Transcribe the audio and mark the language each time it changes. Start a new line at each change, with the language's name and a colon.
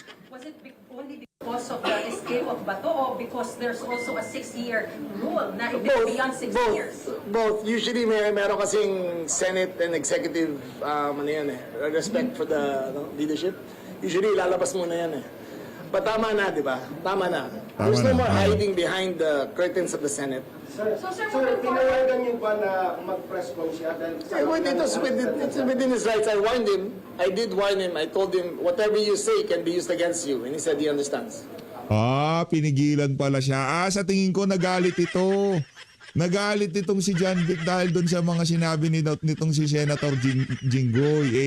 English: Was it only because of the escape of Bato or because there's also a 6-year rule
Filipino: na
English: if it's beyond 6 years? Both. Usually
Filipino: meron kasing
English: Senate and executive respect for the leadership.
Filipino: Usually lalabas muna yan But tama na, di ba? Tama na.
English: There's no more hiding behind the curtains of the Senate. So, sir,
Filipino: tinawagan niyo ba na mag-press con siya?
English: It's within his rights. I warned him. I did warn him. I told him, whatever you say can be used against you. And he said he understands.
Filipino: Pinigilan pala siya. Sa tingin ko nagalit ito. Nagalit itong si John Vic dahil doon sa mga sinabi nitong si Senator Jinggoy.